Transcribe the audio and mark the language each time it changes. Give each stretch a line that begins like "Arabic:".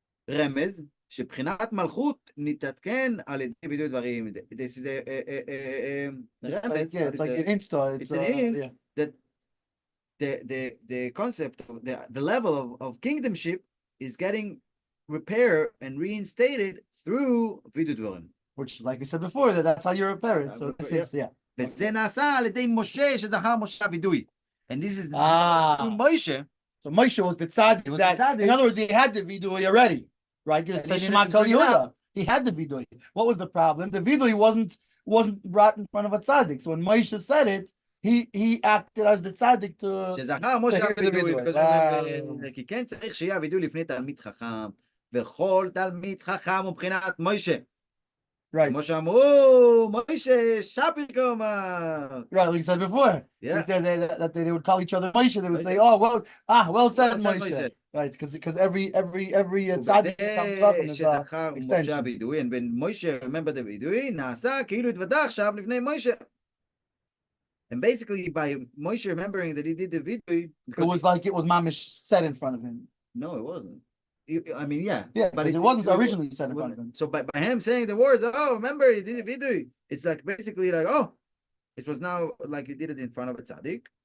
Hebrew: רמז, שבחינת מלכות נתעדכן על ידי וידוי דברים.
English: This is a רמז. It's like an insta. It's an hint that the concept of the level of kingdomship is getting repaired and reinstated through וידוי דברים. Which is like we said before, that's how you're a parent. So since, yeah.
Hebrew: וזה נעשה על ידי משה שזכר משה הווידוי.
English: And this is through Moshe. So Moshe was the tzaddik that, in other words, he had the vidui already, right? He had the vidui. What was the problem? The vidui wasn't brought in front of a tzaddik. So when Moshe said it, he acted as the tzaddik to
Hebrew: שזכר משה הווידוי. כי כן צריך שיהיה הווידוי לפני תלמיד חכם, וכל תלמיד חכם הוא מבחינת משה.
English: Right.
Hebrew: כמו שאמרו, משה שפיקומה.
English: Right, like we said before. Yeah. We said that they would call each other Moshe. They would say, "Oh, well said, Moshe." Right, because every tzaddik comes up and
Hebrew: שזכר
English: it's
Hebrew: משה הווידוי,
English: and when Moshe remembered the
Hebrew: וידוי, נעשה כאילו התוודה עכשיו לפני משה.
English: And basically, by Moshe remembering that he did the vidui, it was like it was mamish said in front of him. No, it wasn't. I mean, yeah, but it wasn't originally said in front of him. So by him saying the words, oh, remember, he did the vidui, it's like basically like, oh, it was now like he did it in front of a tzaddik.